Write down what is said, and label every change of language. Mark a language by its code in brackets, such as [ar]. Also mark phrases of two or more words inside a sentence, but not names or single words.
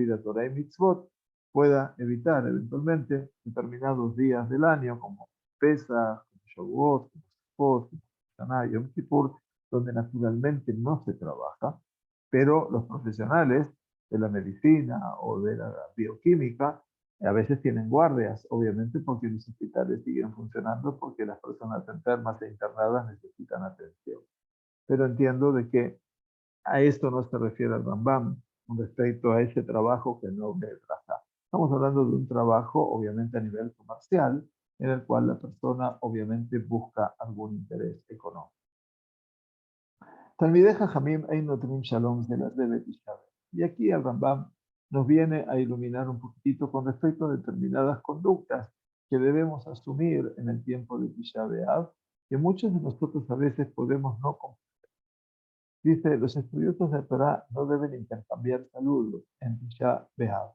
[es] cuida Torah y Mitzvot pueda evitar eventualmente determinados días del año, como Pesach, como Shavuot, como Sukkot, como Shana y Yom Kippur, donde naturalmente no se trabaja, pero los profesionales de la medicina o de la bioquímica a veces tienen guardias, obviamente porque los hospitales siguen funcionando porque las personas enfermas e internadas necesitan atención. Pero entiendo de que a esto no se refiere el Rambam con respecto a ese trabajo que no ve trabajar. Estamos hablando de un trabajo, obviamente, a nivel comercial, en el cual la persona, obviamente, busca algún interés económico. [he] תלמידי חכמים אין נותנים שלום [es] de las de Y aquí el Rambam nos viene a iluminar un poquitito con respecto a determinadas conductas que debemos asumir en el tiempo de Tisha B'Av, que muchos de nosotros a veces podemos no comprender. Dice, los estudiosos de Torah no deben intercambiar saludos en Tisha B'Av.